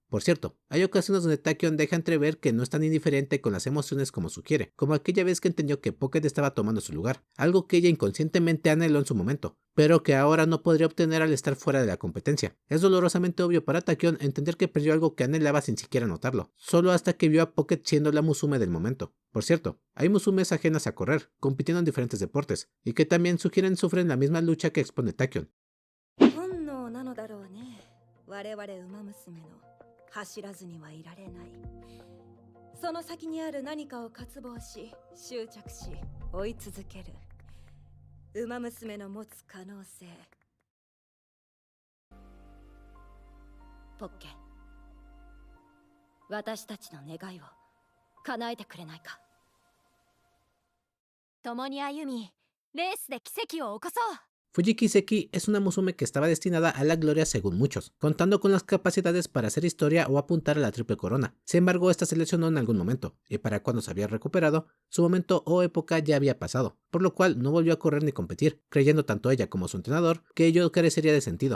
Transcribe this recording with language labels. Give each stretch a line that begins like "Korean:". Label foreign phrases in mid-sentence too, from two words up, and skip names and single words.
Spanish: Por cierto, hay ocasiones donde Tachyon deja entrever que no es tan indiferente con las emociones como sugiere, como aquella vez que entendió que Pocket estaba tomando su lugar, algo que ella inconscientemente anheló en su momento, pero que ahora no podría obtener al estar fuera de la competencia. Es dolorosamente obvio para Tachyon entender que perdió algo que anhelaba sin siquiera notarlo, solo hasta que vio a Pocket siendo la Musume del momento. Por cierto, hay Musumes ajenas a correr, compitiendo en diferentes deportes, y que también sufren la misma lucha que expone Tachyon.
Japanese: 本能なのだろうね。我々馬娘の走らずにはいられない。その先にある何かを渇望し、執着し、追い続ける。馬娘の持つ可能性。ポッケ、私たちの願いを叶えてくれないか。共に歩み、レースで奇跡を起こそう。
Spanish: Fujiki Seki es una Musume que estaba destinada a la gloria según muchos, contando con las capacidades para hacer historia o apuntar a la triple corona. Sin embargo, esta se lesionó en algún momento, y para cuando se había recuperado, su momento o época ya había pasado, por lo cual no volvió a correr ni competir, creyendo tanto ella como su entrenador que ello carecería de sentido.